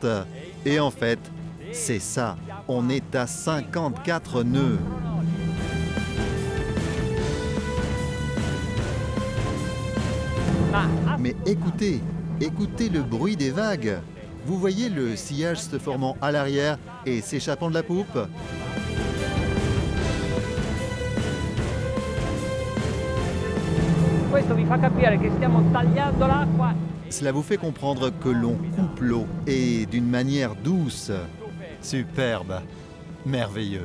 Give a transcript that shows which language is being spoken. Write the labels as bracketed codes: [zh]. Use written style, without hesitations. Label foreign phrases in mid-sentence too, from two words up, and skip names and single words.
[fr] Et en fait, c'est ça. On est à 54 nœuds. Mais écoutez, écoutez le bruit des vagues. Vous voyez le sillage se formant à l'arrière et s'échappant de la poupe? [it] Questo vi fa capire che stiamo tagliando l'acqua. [fr] Cela vous fait comprendre que l'on coupe l'eau et d'une manière douce. Superbe, merveilleux.